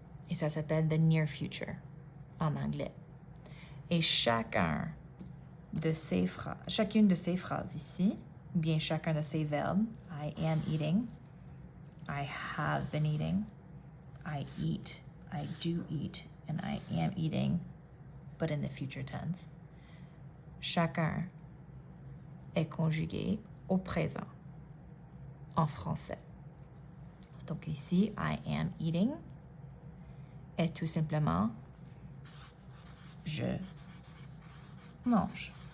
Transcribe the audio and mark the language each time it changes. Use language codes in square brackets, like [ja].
[fr] Et ça s'appelle [en] the near future [fr] en anglais. Et chacune de ces phrases ici, ou bien chacun de ces verbes, [en] I am eating, I have been eating, I eat, I do eat, and I am eating, but in the future tense. [fr] Chacun est conjugué au présent en français. Donc ici, [en] I am eating [fr] est tout simplement je mange.